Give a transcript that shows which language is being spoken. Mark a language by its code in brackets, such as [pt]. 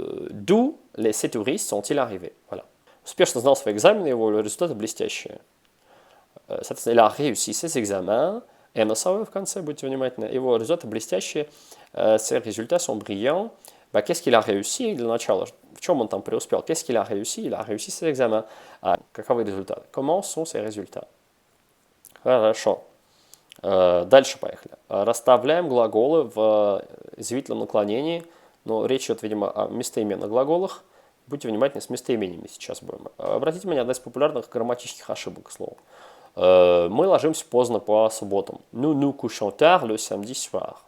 [fr] D'où ces touristes sont-ils arrivés? Voilà. [ru] Успешно сдал свои экзамены, его результаты блестящие. [fr] Соответственно, il a réussi ses examens. [ru] МСАВ в конце, будьте внимательны. Его результаты блестящие, [fr] ses résultats sont brillants. Bah, qu'est-ce qu'il a réussi [ru] для начала? В чем он там преуспел? [fr] Qu'est-ce qu'il a réussi? Il a réussi ses examens. [ru] Каковы результаты? [fr] Comment sont ses résultats? [ru] Хорошо. Дальше поехали. Расставляем глаголы в извивительном наклонении. Но речь идет, видимо, о местоименных глаголах. Будьте внимательны, с местоимениями сейчас будем. Обратите внимание, одна из популярных грамматических ошибок, к слову. Мы ложимся поздно по субботам. [fr] Nous nous couchons tard le samedi soir.